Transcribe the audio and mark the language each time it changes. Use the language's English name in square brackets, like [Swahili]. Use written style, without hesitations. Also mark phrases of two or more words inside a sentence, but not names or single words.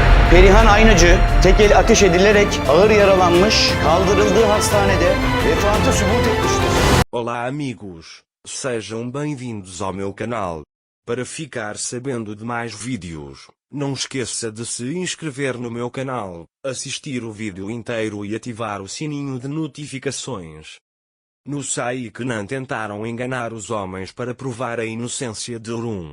[Turkish] Perihan Aynacı tek el ateş edilerek ağır yaralanmış, kaldırıldığı hastanede vefatı sübut etmiştir. [Portuguese] Olá amigos, sejam bem-vindos ao meu canal. Para ficar sabendo de mais vídeos, não esqueça de se inscrever no meu canal, assistir o vídeo inteiro e ativar o sininho de notificações. No Saiknan tentaram enganar os homens para provar a inocência de Orun.